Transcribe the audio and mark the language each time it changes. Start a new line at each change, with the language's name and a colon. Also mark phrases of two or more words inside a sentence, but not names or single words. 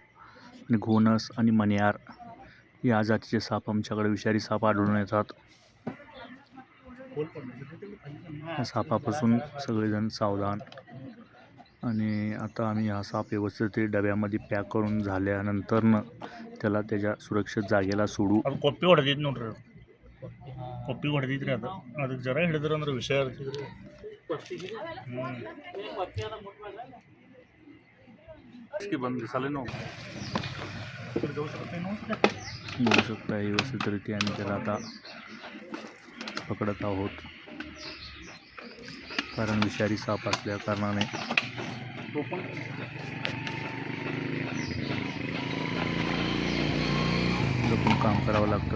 Marathi: आणि घोणस आणि मण्यार या जातीचे साप आमच्याकडे विषारी साप आढळून येतात. या सापापासून सगळेजण सावधान. आणि आता आम्ही हा साप व्यवस्थित डब्यामध्ये पॅक करून झाल्यानंतर त्याला त्याच्या सुरक्षित जागेला सोडू.
Kannada: कॉपी ಹೊಡೆದಿದ್ ನೋಡ್ರಿ, कॉपी ಹೊಡೆದಿದ್ರಿ. ಅದಕ್ಕೆ ಜರ ಹಿಡಿದ್ರ ಅಂದ್ರೆ ವಿಷಯ
Marathi: बघू शकता व्यवस्थितरित्या आम्ही त्याला आता पकडत आहोत, कारण विषारी साप असल्या कारणाने जपून काम करावं लागतं.